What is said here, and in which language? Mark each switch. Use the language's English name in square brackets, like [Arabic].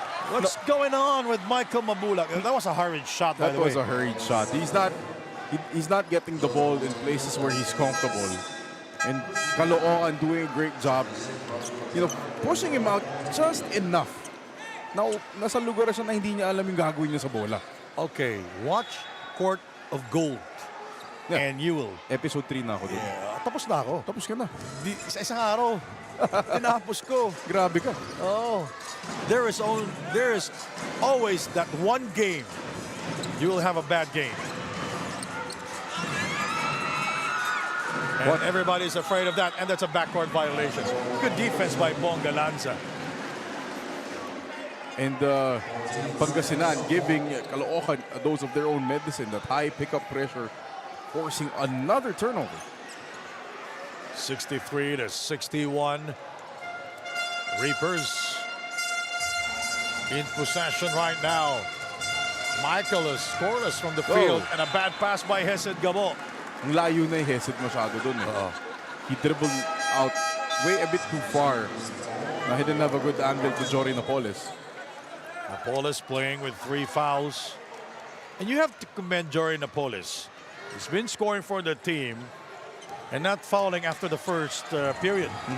[English] What's going on with Michael Mabulak? That was a hurried shot, by That the way. was a hurried shot. He's not getting the ball in places where he's comfortable. And Caloocan doing a great job, pushing him out just enough. [Filipino] Now, nasa lugar siya na hindi niya alam yung gagawin niya sa bola. [English] Okay, watch Court of Gold. Yeah. And you will. [Filipino] Episode 3 na ako dun. Tapos na ako. Tapos ka na. Sa isang araw, tinapos ko. Grabe ka. [English] Oh, there is always that one game you will have a bad game. And everybody's afraid of that, and that's a backcourt violation. Good defense by Bongalanza. And Pangasinan giving Caloocan a dose of their own medicine, that high pickup pressure, forcing another turnover. 63-61. Reapers in possession right now. Michael is scoreless from the field, and a bad pass by Hesed Gabo. [Filipino] Ang layo na hesit masyado dun eh. [English] He dribbled out way a bit too far. He didn't have a good angle to Jory Napoles. Napoles playing with 3 fouls. And you have to commend Jory Napoles. He's been scoring for the team and not fouling after the first period.